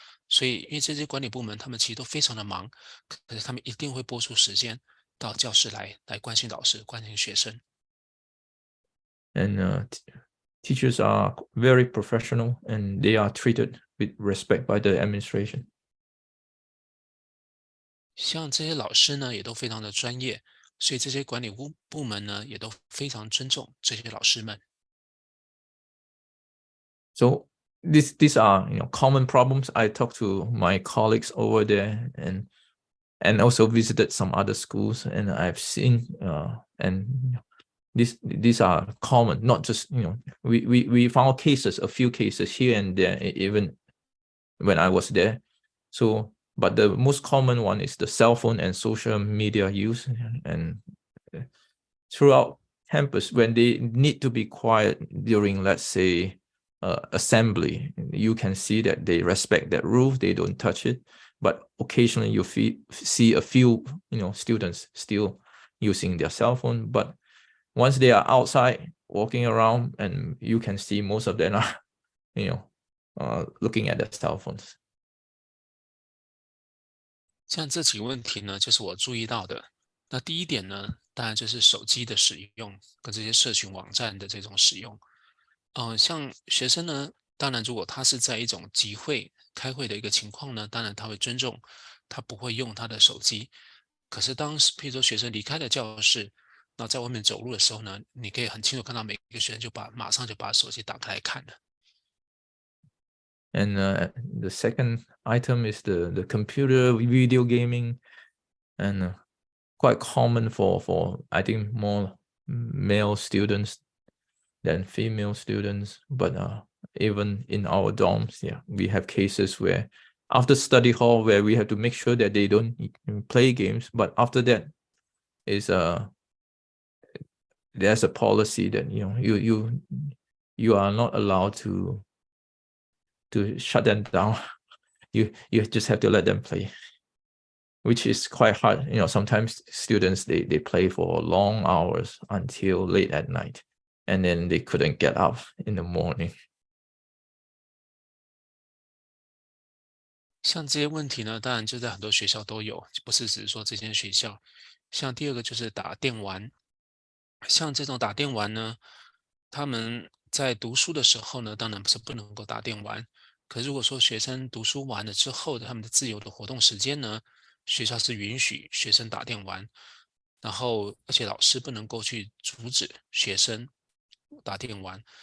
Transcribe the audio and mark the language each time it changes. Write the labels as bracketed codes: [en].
[zh] 所以，因为这些管理部门他们其实都非常的忙，可是他们一定会拨出时间到教室来关心老师、关心学生。 [en] And teachers are very professional, and they are treated with respect by the administration. [zh] 像这些老师呢，也都非常的专业，所以这些管理部门呢，也都非常尊重这些老师们。 [en] So these are common problems. I talked to my colleagues over there, and also visited some other schools, and I've seen and these are common, not just we found a few cases here and there, even when I was there. So, but the most common one is the cell phone and social media use, and throughout campus, when they need to be quiet during, let's say, assembly, you can see that they respect that rule, they don't touch it. But occasionally you see a few students still using their cell phone. But once they are outside walking around, and you can see most of them are, looking at their cell phones. [zh] 像这几个问题呢，就是我注意到的。那第一点呢，当然就是手机的使用跟这些社群网站的这种使用。像学生呢，当然如果他是在一种集会开会的一个情况呢，当然他会尊重，他不会用他的手机。可是当譬如说学生离开了教室，那在外面走路的时候呢，你可以很清楚看到每个学生马上就把手机打开来看了。 [en] And the second item is the computer video gaming, and quite common for I think more male students than female students. But even in our dorms, we have cases where after study hall where we have to make sure that they don't play games. But after that, is there's a policy that you are not allowed to shut them down. You just have to let them play, which is quite hard. Sometimes students they play for long hours until late at night, and then they couldn't get up in the morning. [zh] 像这些问题呢，当然就在很多学校都有，不是只是说这间学校。像第二个就是打电玩，像这种打电玩呢，他们在读书的时候呢，当然是不能够打电玩。可是如果说学生读书完了之后的他们的自由的活动时间呢，学校是允许学生打电玩，然后而且老师不能够去阻止学生打电玩。